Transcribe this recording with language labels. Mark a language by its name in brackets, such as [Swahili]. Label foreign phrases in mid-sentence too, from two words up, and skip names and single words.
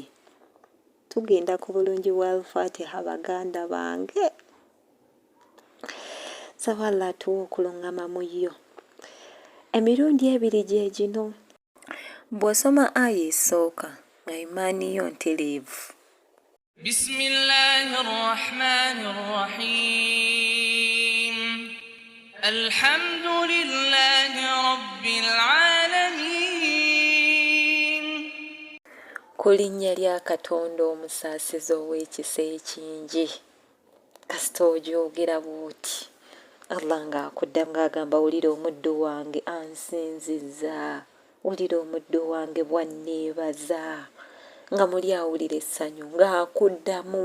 [Ganda] Tugenda ku bulungi bwa Alfatiha baganda bange. Saba Allah atuwa okulungama mu yo. Emirundi ebiri gye gino. Bw'osoma aya esooka nga imaani yo ntereevu. [Arabic] بسم الله الرحمن الرحيم. الحمد لله رب العالمين. [Ganda] Ku linnya lya Katonda omusaasizi ow'ekisa ekingi. Kasita ogyogera bw'oti Allah ng'akuddamu ng'agamba wulira omuddu wange ansinzizza, wulira omuddu wange bw'anneebaza, nga muli awulira essanyu ng'akuddamu.